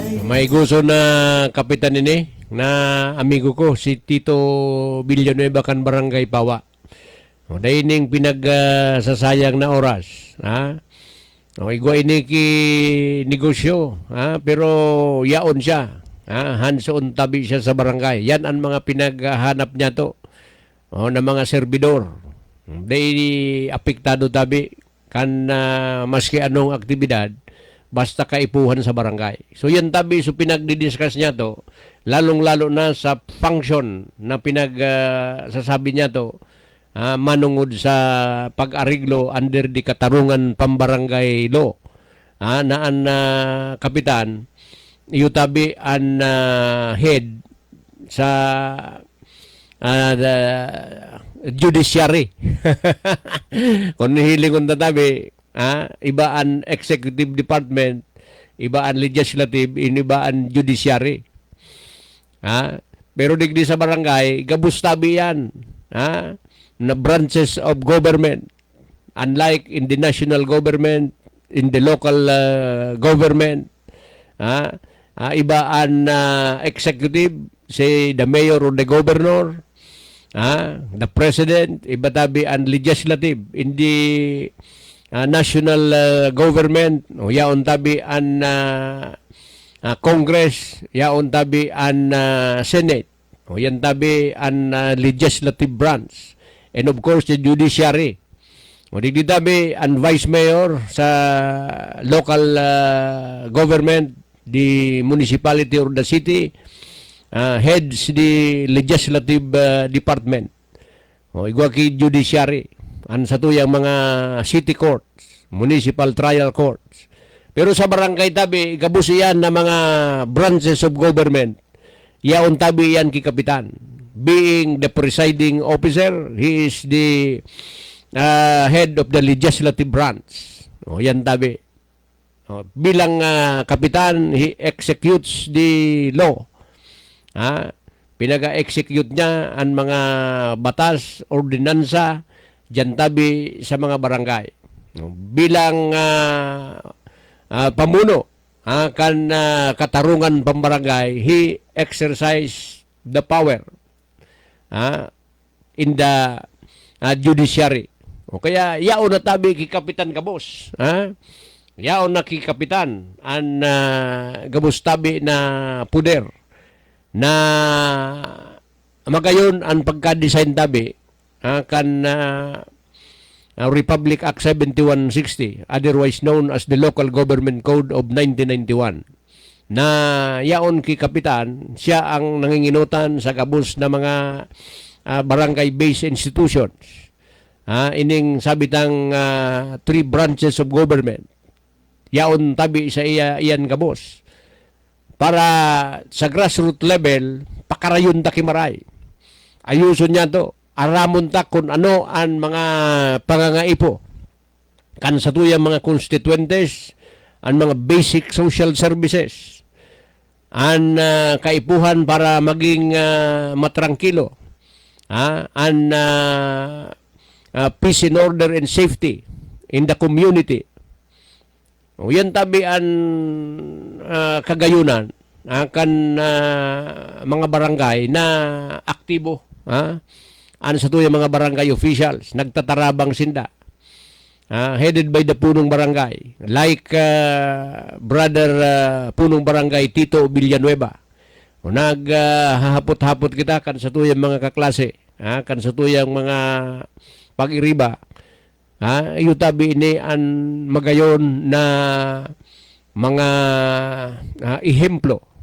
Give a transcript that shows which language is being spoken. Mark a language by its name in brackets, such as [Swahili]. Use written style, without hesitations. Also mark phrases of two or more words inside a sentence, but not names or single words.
[Bikol] May gusto na kapitan ini na amigo ko si Tito Villanueva kan Barangay Pawa. O dahil ning sasayang na oras, ha? O igwa ini ki negosyo, ha? Pero yaon siya, ha? Hands-on tabi siya sa barangay. Yan ang mga pinaghanap niya to. O na mga servidor. Dahil apektado tabi kan maski anong aktibidad basta kaipuhan sa barangay. So yan tabi, so pinagdidiscuss niya to, lalong-lalo na sa function na sasabi niya to, manungod sa pag-ariglo under di katarungan pambarangay law. Naan kapitan, iyo tabi ang head sa [English] the judiciary. [Bikol] Kung hiling kong tatabi, iba ang executive department, iba ang legislative, iba ang judiciary. Pero digdi sa barangay, gabustabi yan. [English] Na branches of government. Unlike in the national government, in the local government, [Bikol] iba ang executive, [English] say the mayor or the governor, the president, [Bikol] iba tabi ang [English] legislative. In the national government, [Bikol] yaon tabi ang Congress, yaon tabi ang Senate, yan tabi ang [English] legislative branch, and of course the judiciary. [Bikol] Digdi tabi ang [English] vice mayor sa local government, the municipality or the city, heads the legislative department. [Bikol] Igwa ki judiciary. Ang sa tuyang mga [English] city courts, municipal trial courts. [Bikol] Pero sa barangay tabi, kabusiyan na mga [English] branches of government, [Bikol] yaon tabi yan ki kapitan. [English] Being the presiding officer, he is the head of the legislative branch. [Bikol] Yan tabi. Bilang kapitan, [English] he executes the law. [Bikol] Pinaga-execute niya ang mga batas, ordinansa, dyan tabi sa mga barangay. Bilang pamuno, kan katarungan pambarangay, [English] he exercise the power in the judiciary. [Bikol] Kaya yaon na tabi ki kapitan kabos. Yaon na ki kapitan ang gabos tabi na puder na magayon ang pagka-design tabi kan Republic Act 7160, [English] otherwise known as the [Bikol] Local Government Code of 1991, na yaon ki kapitan, siya ang nanginginutan sa kabus na mga [English] barangay-based institutions. [Bikol] Ining sabitang [English] three branches of government, [Bikol] yaon tabi sa iyan kabus. Para sa [English] grassroots level, [Bikol] pakarayon ta kimaray. Ayuson niya to. Aramon ta kung ano ang mga pangangaipo kan sa tuyang mga constituentes, ang mga [English] basic social services, [Bikol] ang kaipuhan para maging matrangkilo, ang [English] peace and order and safety in the community. [Bikol] Yan tabi ang kagayunan kan mga barangay na aktibo, ano sa tuyang mga barangay officials, nagtatarabang sinda, [English] headed by the punong barangay, like brother punong barangay Tito Villanueva. [Bikol] Naghahapot-hapot kita kan sa tuyang mga kaklase, kan sa tuyang mga pag-iriba, iyutabi ini ang magayon na mga ehemplo.